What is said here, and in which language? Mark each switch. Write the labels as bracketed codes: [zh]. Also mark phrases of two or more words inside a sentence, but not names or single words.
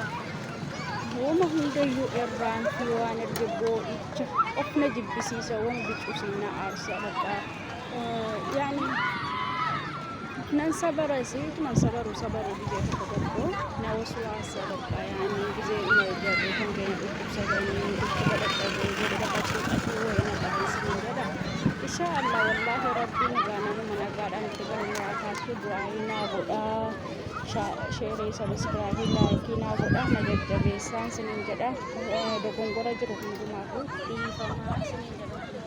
[om] wama hundayyuu irraan fi waan erge boo'icha of na jibbisiisa waan bicusiina aarsa bakka yaani nan sabaru biyya tokko na wasu waasa bakka yaani biyya ina jarre kan gani dhukkubsa gani dhukkuba dhaqabee jedha bakka ciqatu wayna qabeessin jedha [ar] إن شاء الله والله [om] rabbi bu'aa naa godhaa. Sheerii sabiskiraaybii laayikii naa godhaa na jajjabeessaan isiniin jedha. Dogongora jiru hundumaafuu dhiifamaa isiniin jedha.